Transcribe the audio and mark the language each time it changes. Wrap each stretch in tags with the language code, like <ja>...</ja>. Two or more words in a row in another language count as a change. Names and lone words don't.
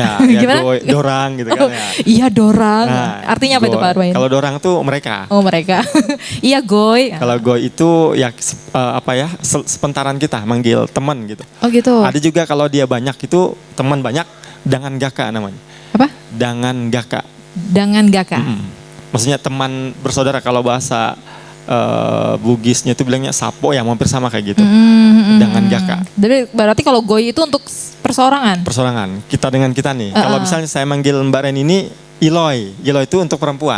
<id>Ya, goy, dorang gitu kan. Iya dorang. Artinya apa itu Pak Arbain? Kalau dorang tuh mereka. Oh mereka. Iya goy. Kalau goy itu ya sepentaran kita manggil teman gitu. Oh gitu. Ada juga kalau dia banyak itu teman banyak, dangan gaka namanya. Apa? Dangan gaka. Dangan gaka. Maksudnya teman bersaudara, kalau bahasa Bugisnya itu bilangnya sapo, ya hampir sama kayak gitu. Dengan gaka. Berarti kalau goy itu untuk perseorangan? Perseorangan, kita dengan kita nih. Kalau misalnya saya manggil Mbak Ren ini Iloy, Iloy itu untuk perempuan.</id>